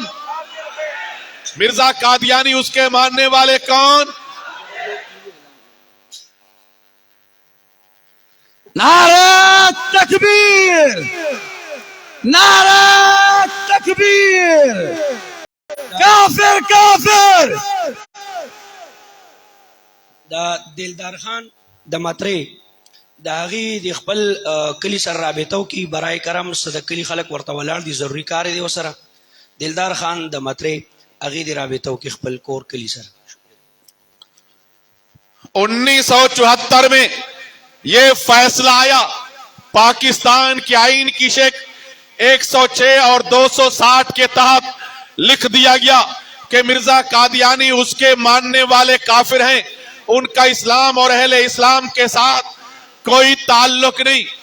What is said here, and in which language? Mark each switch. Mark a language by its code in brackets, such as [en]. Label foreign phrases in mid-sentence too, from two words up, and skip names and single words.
[ur] مرزا قادیانی اس کے ماننے والے کون؟ نعرہ تکبیر! نعرہ تکبیر! کافر کافر! [ps] دا دلدار خان د مطرې د هغې د خپل کلي سره رابطه وکړي. برای کرم د کلي خلک ورته ولاړ دي، ضروري کار دی ورسره. دلدار خان د مطرې هغې د رابطه وکړي خپل کور کلي سره. [ur] 1974 میں یہ فیصلہ آیا. پاکستان کے آئین کی شکل 106 اور 260 کے تحت لکھ دیا گیا کہ مرزا قادیانی اس کے ماننے والے کافر ہیں. ان کا اسلام اور اہل اسلام کے ساتھ کوئی تعلق نہیں.